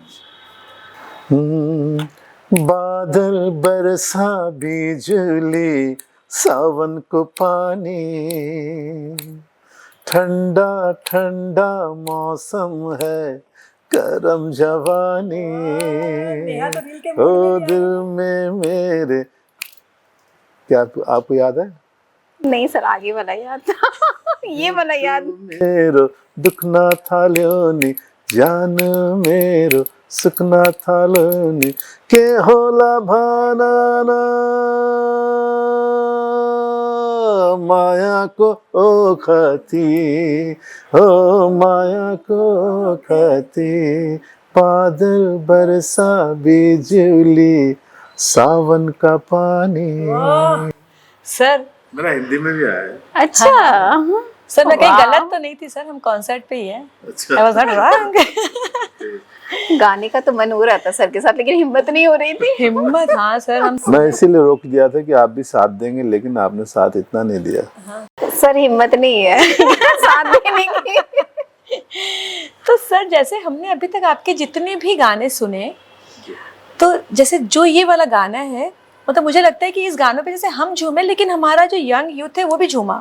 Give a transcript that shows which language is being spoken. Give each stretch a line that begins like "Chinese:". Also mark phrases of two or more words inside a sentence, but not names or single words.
Hindi: बादल बरसा बिजुली सावन को पानी ठंडा ठंडा मौसम है करम जवानी ओ दिल में मेरे। क्या आपको याद है? नहीं सर आगे वाला याद ये वाला याद।
Nepali: मेरो दुखना थाल्योनी जान मेरो सुखना थाल्योनी के होला भाना माया को ओखती हो माया को ओखती
Hindi: बादल बरसा बिजुली सावन का पानी। सर मेरा हिंदी में भी आया है। अच्छा हाँ। सर मैं कहीं गलत तो नहीं थी सर हम कॉन्सर्ट पे ही हैं। अच्छा।
English: I was not wrong।
Hindi: गाने का तो मन हो रहा था सर के साथ लेकिन हिम्मत नहीं हो रही थी। हिम्मत हाँ सर हम मैं इसीलिए रोक दिया था कि आप भी साथ देंगे लेकिन आपने साथ इतना नहीं दिया। हाँ। सर हिम्मत नहीं है साथ देने की। तो सर जैसे हमने अभी तक आपके जितने भी गाने सुने तो जैसे जो ये वाला गाना है मतलब मुझे लगता है कि इस गानों पे जैसे हम झूमे लेकिन हमारा जो
English: young youth
Hindi: है वो भी झूमा।